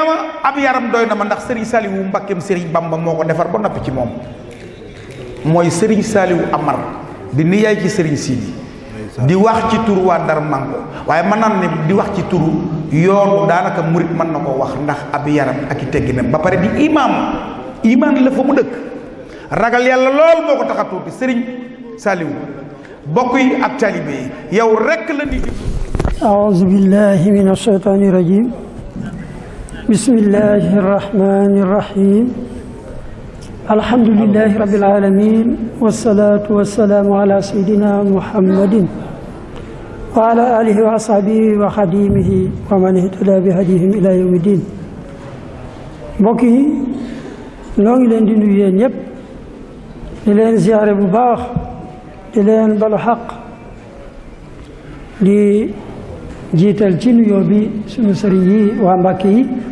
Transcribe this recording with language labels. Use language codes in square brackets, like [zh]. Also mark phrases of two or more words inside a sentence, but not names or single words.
[wo] ma ab yaram doy na ma ndax Serigne Saliou Mbakkeem Serigne Bamba moo ko defar ba noppi ci moom mooy Serigne Saliou Amar di niyaay ci Serigne Sidi di wax ci turu waa Dar Manko waaye mën naa ne di wax ci turu yoonu daanaka murit mën na koo wax ndax ab yaram ak i tegginam ba pare di imaam la fa mu dëkk ragal yàlla lool moo ko tax a tuuti Serigne Saliou bokk yi ak taalibe yi yow rekk la nit [ar] أعوذ بالله من الشيطان الرجيم بسم الله الرحمن الرحيم الحمد لله رب العالمين والصلاة والسلام على سيدنا محمد وعلى آله وأصحابه وخديمه ومن اهتدى بهديهم إلى يوم الدين [wo] mbokk yi noo ngi leen di nuyu yéen ñëpp di leen ziyaare bu baax di leen balu xaq di jiital ci nuyoo bi sunu sëriñ yi waa Mbàkke yi